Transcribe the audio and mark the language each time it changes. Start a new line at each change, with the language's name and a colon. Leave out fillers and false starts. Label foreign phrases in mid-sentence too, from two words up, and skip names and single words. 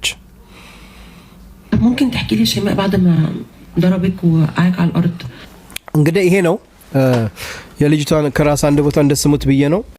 Arabic: ممكن تحكي لي شيماء بعد ما ضربك وقعك على الارض؟
Amharic: እንግዲህ ይሄ ነው የልጅቷን ከራስ አንድ ቦታ እንደስሙት ብዬ ነው